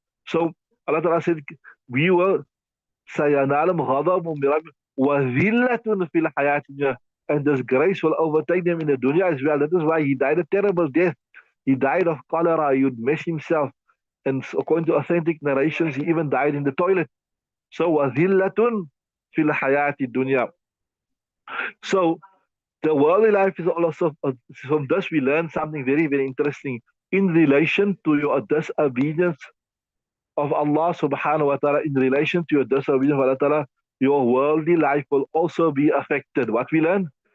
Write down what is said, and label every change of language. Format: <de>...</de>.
<en>So Allah Ta'ala said, we will</en> <ar>سينالهم غضب من ربهم وذلة في الحياة الدنيا,</ar> <en>and disgrace will overtake them in the dunya as well. That is why he died a terrible death. He died of cholera. He would mess himself. And according to authentic narrations, he even died in the toilet. So</en> <ar>وذلة في الحياة الدنيا.</ar> <en>So the worldly life is also, from this we learn something very, very interesting in relation to your disobedience of Allah subhanahu wa ta'ala, in relation to your disobedience of Allah ta'ala, your worldly life will also be affected. What we learn?</en>